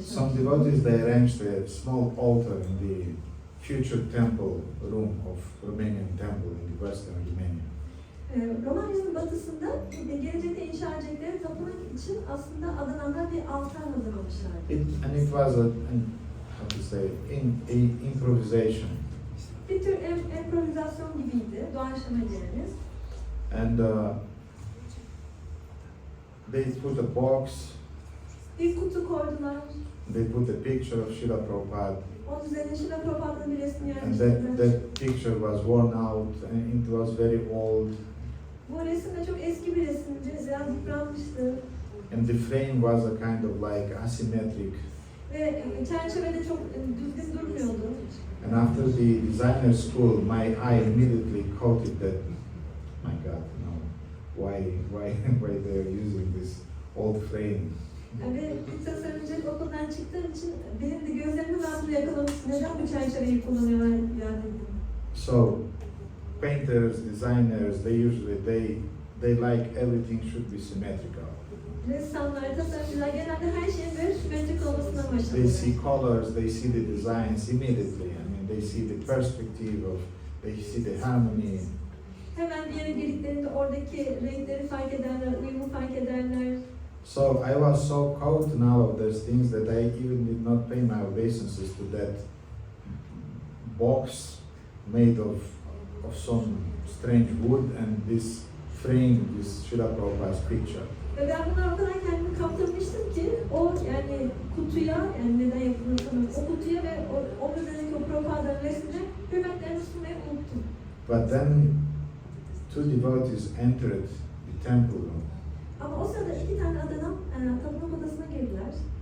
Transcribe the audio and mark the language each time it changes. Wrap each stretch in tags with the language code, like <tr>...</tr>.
<en>Some devotees, they arranged a small altar in the future temple room of Romanian temple in the western Romania.</en> <tr>Romanya'nın batısında gelecekte inşa edecekleri tapınak için aslında adananlar bir altar hazırlamışlardı.</tr> <en>And it was how to say, improvisation.</en> <tr>Bir tür improvizasyon gibiydi, doğaçlama diyeniz.</tr> <en>And they put a box,</en> <tr>Bir kutu koydular.</tr> <en>they put a picture of Srila Prabhupada,</en> <tr>Onun üzerine Şila Prabhupa'nın bir resmini</tr> <en>and</en> <tr>yerleştirdiler.</tr> <en>that picture was worn out and it was very old,</en> <tr>Bu resim de çok eski bir resimdi, biraz yıpranmıştı.</tr> <en>and the frame was a kind of like asymmetric.</en> <tr>Ve çerçevede çok düzgün durmuyordu.</tr> <en>And after the designer school, my eye immediately caught it that, my God, no, why they are using this old frame?</en> <tr>Ve bir tasarımcı okuldan çıktığım için benim de gözlerimi ben buraya yakalamıştım. Neden bu çerçeveyi kullanıyorlar yani?</tr> <en>So, painters, designers, they usually they like everything should be symmetrical.</en> <tr>Ressamlar, tasarımcılar genelde her şeyin böyle simetrik olmasına</tr> <en>They</en> <tr>başlıyor.</tr> <en>see colors, they see the designs immediately. I mean, they see the perspective of, they see the harmony.</en> <tr>Hemen bir yere girdiklerinde oradaki renkleri fark ederler, uyumu fark ederler.</tr> <en>So I was so caught in all of those things that I even did not pay my obeisances to that box made of some strange wood and this frame, this Srila Prabhupada's picture.</en> <tr>Ve ben buna o kadar kendimi kaptırmıştım ki o yani kutuya, yani neden yapıldığını sanırım, o kutuya ve onun üzerindeki o Prabhupa'nın resmine hürmetlerini sunmayı unuttum.</tr> <en>But then two devotees entered the temple room</en> <tr>Ama o sırada iki tane adanan tapınak odasına girdiler.</tr>